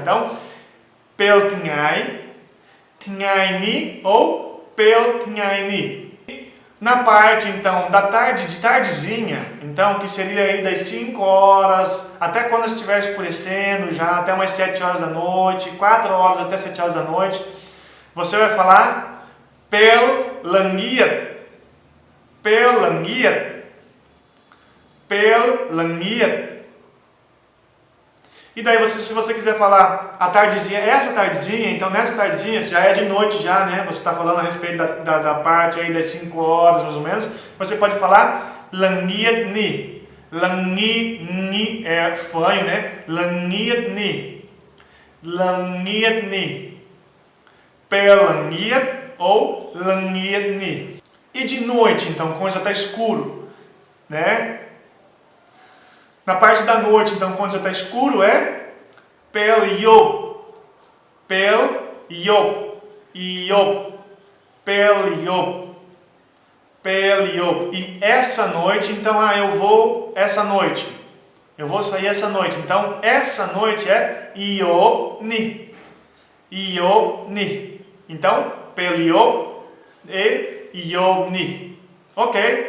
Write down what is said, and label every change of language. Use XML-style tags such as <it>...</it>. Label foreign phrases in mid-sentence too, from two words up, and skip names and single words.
<pt>Então,</pt> <kgp>Pel Tinhai, Tinhaini ou Pel Tinhaini.</kgp> <pt>Na parte, então, da tarde, de tardezinha, então, que seria aí das 5 horas, até quando estiver escurecendo já, até umas 7 horas da noite, 4 horas até 7 horas da noite, você vai falar</pt> <kgp>pel langiat, pel langiat, pel langiat.</kgp> <pt>E daí, se você quiser falar a tardezinha, essa tardezinha, então nessa tardezinha, já é de noite já, né? Você está falando a respeito da parte aí das 5 horas, mais ou menos.</pt> <kgp>Você pode falar langiat ni. Langiat ni é fanho, né? Langiat ni. Langiat ni. Pel langiat ou langiat ni.</kgp> <pt>E de noite, então, quando já está escuro, né? Na parte da noite, então, quando já está escuro, é</pt> <kgp>pel yop, pel yop, yop, pel yop,</kgp> <pt>pel yop. E essa noite, então, eu vou essa noite, eu vou sair essa noite. Então, essa noite é iopni, iopni.</pt> <kgp>Então, pel yop e iopni. Ok?</kgp>